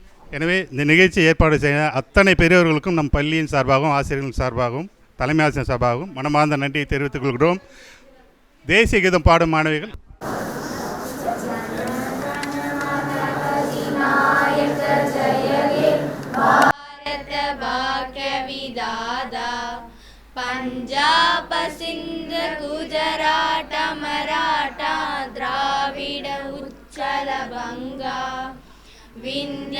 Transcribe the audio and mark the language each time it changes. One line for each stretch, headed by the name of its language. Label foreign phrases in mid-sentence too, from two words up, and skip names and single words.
Tamil: எனவே இந்த நிகழ்ச்சியை ஏற்பாடு செய்ய அத்தனை பெரியவர்களுக்கும் நம் பள்ளியின் சார்பாகவும் ஆசிரியர்கள் சார்பாகவும் தலைமை ஆசிரியர் சார்பாகவும் மனமார்ந்த நன்றியை தெரிவித்துக் கொள்கிறோம். தேசிய கீதம் பாடும் மாணவிகள்
Bangla: ভারত ভাগ্য বিধাতা পাঞ্জাব সিন্ধু গুজরাট মারাঠা দ্রাবিড় উৎকল বঙ্গ বিন্ধ্য